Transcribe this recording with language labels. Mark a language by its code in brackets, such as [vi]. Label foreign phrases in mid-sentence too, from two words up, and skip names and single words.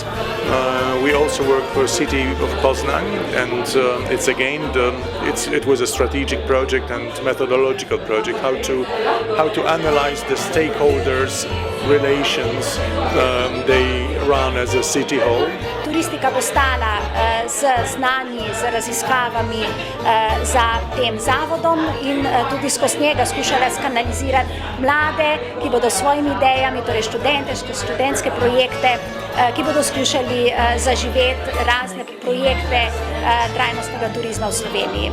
[en] We also work for the city of Poznań, and it was a strategic project and methodological project how to analyze the stakeholders' relations they run as a city hall. [sl] Turistika bo stala z znanji, z raziskavami za tem zavodom in tudi skozi njega skušala skanalizirati mlade, ki bodo s svojimi idejami, torej študentske projekte, ki bodo skušali zaživeti razne projekte trajnostnega turizma v Sloveniji.